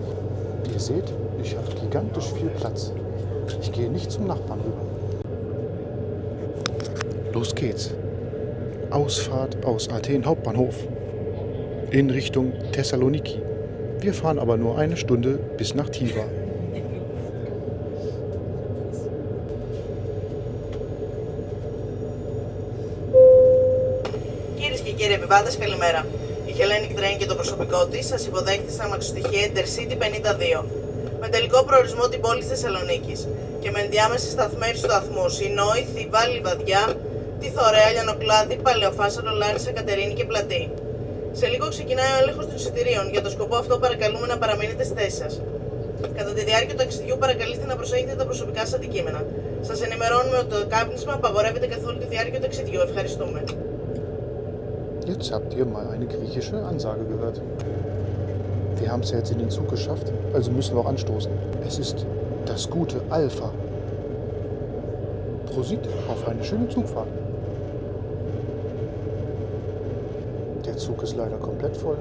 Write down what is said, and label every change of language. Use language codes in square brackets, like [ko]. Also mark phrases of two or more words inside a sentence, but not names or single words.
[de] Ihr seht, ich habe gigantisch viel Platz. Ich gehe nicht zum Nachbarn rüber. Los geht's. Ausfahrt aus Athen Hauptbahnhof in Richtung Thessaloniki. Wir fahren aber nur eine Stunde bis nach Tiva. [el] Κυρίες και κύριοι επιβάτες, καλημέρα. Η Hellenic Train και το προσωπικό της σας υποδέχεται στα αμαξοστοιχεία Intercity 52 με τελικό προορισμό την πόλη της Θεσσαλονίκης και με ενδιάμεσες σταθμεύσεις του σταθμού Σινόη, Θηβά, Λιβαδιά, Τη Θωρέα, Λιανοκλάδη, Παλαιοφάσαρο, Λάρισα, Κατερίνη και Πλατή. Σε λίγο ξεκινάει ο έλεγχος των εισιτηρίων. Για το σκοπό αυτό παρακαλούμε να παραμείνετε στη θέση σας. Κατά τη διάρκεια του ταξιδιού παρακαλείστε να προσέχετε τα προσωπικά σας αντικείμενα. Σας ενημερώνουμε ότι το κάπνισμα απαγορεύεται καθ' όλη τη διάρκεια του ταξιδιού. Ευχαριστούμε. [de] Jetzt habt ihr mal eine griechische Ansage gehört. Wir haben es ja jetzt in den Zug geschafft, also müssen wir auch anstoßen. Es ist das gute Alpha. Prosit auf eine schöne Zugfahrt. Der Zug ist leider komplett voll.